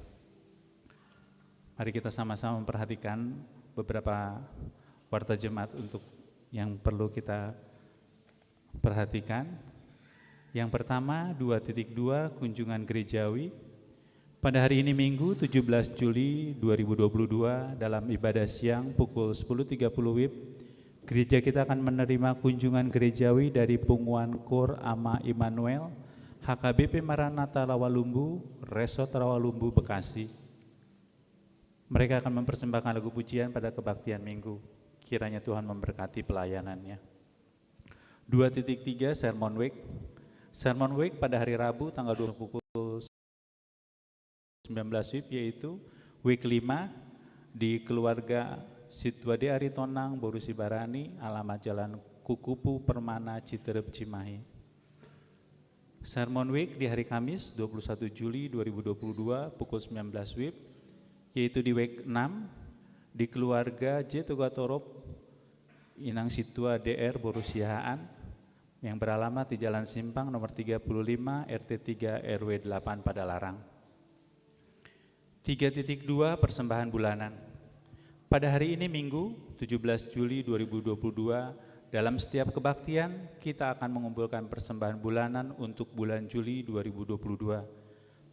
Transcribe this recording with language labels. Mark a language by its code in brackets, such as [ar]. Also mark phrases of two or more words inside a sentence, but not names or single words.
[id] Mari kita sama-sama memperhatikan beberapa warta jemaat untuk yang perlu kita perhatikan. Yang pertama, 2.2 kunjungan gerejawi. Pada hari ini Minggu 17 Juli 2022 dalam ibadah siang pukul 10.30 WIB, gereja kita akan menerima kunjungan gerejawi dari Pungguan Kor Ama Immanuel, HKBP Maranatha Rawalumbu, Resort Rawalumbu, Bekasi. Mereka akan mempersembahkan lagu pujian pada kebaktian Minggu. Kiranya Tuhan memberkati pelayanannya. 2.3 Sermon Week. Sermon Week pada hari Rabu tanggal 20 pukul 19 WIB, yaitu Week 5 di keluarga Sitwade Aritonang, Borusi Barani, alamat Jalan Kukupu Permana, Citerep, Cimahi. Sermon Week di hari Kamis 21 Juli 2022 pukul 19 WIB, yaitu di Week 6 di keluarga J. Togatorop Inang Situa DR Borusiaan yang beralamat di Jalan Simpang nomor 35 RT 3 RW 8 Padalarang. 3.2 Persembahan bulanan. Pada hari ini Minggu 17 Juli 2022 dalam setiap kebaktian kita akan mengumpulkan persembahan bulanan untuk bulan Juli 2022.